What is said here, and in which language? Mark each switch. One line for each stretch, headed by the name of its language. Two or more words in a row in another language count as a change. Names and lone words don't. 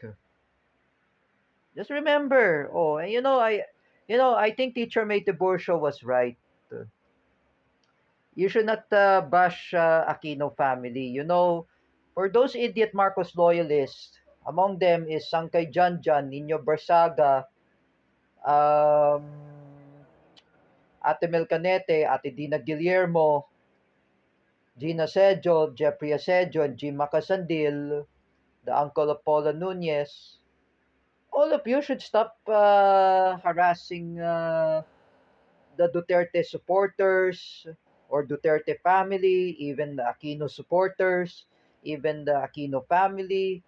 English: Just remember, I think Teacher May Tiburcio was right. You should not bash Aquino family. For those idiot Marcos loyalists, among them is Sangkay Janjan, Nino Barsaga, um, Ate Mel Canete, Ate Dina Guillermo, Gina Sejo, Jeffrey Asejo, and Jim Macasandil, the uncle of Paula Nunez. All of you should stop harassing the Duterte supporters or Duterte family, even the Aquino supporters, even the Aquino family.